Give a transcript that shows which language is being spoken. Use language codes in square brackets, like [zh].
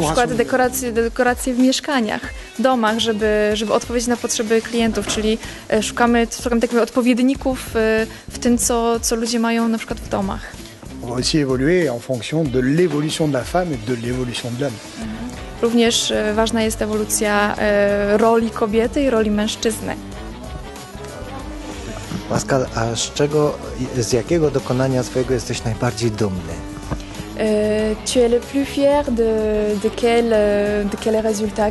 [pl] Na przykład dekoracje w mieszkaniach, domach, żeby odpowiedzieć na potrzeby klientów, czyli szukamy takich odpowiedników w tym, co ludzie mają na przykład w domach. [fr] On va aussi évoluer en fonction de l'évolution de la femme et de l'évolution de l'homme. [pl] Również ważna jest ewolucja roli kobiety i roli mężczyzny. Pascal, a z jakiego dokonania swojego jesteś najbardziej dumny? [fr] Tu es le plus fier de quel résultat?